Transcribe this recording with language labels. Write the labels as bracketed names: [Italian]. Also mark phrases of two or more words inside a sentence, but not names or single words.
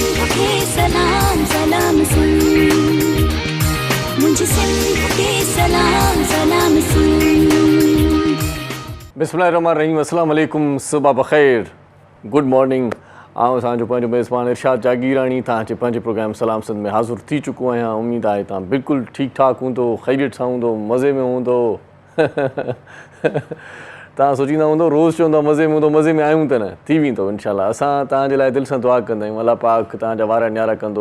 [Sindhi] खे सलाम सलाम सुन, मुझे सिंध खे सलाम सलाम सुन। [Arabic] بسم الله الرحمن الرحيم، السلام عليكم, [Urdu] صبح بخیر, [English] good morning. [Sindhi] आउं असांजो पंहिंजो मेज़बान इरशाद जागीरानी तव्हांजे पंहिंजे प्रोग्राम सलाम सिंध में हाज़िर थी चुको आहियां। उमेद आहे तव्हां बिल्कुलु ठीकु ठाकु हूंदो, ख़ैरियत सां हूंदो, मज़े में हूंदो। तव्हां सोचींदा हूंदो रोज़ु चवंदो मज़े में हूंदो, मज़े में आहियूं त न, थी वेंदो इनशाअल्लाह। असां तव्हांजे लाइ दिलि सां दुआ कंदा आहियूं, अल्लाह पाक तव्हांजा वार न्यारा कंदो।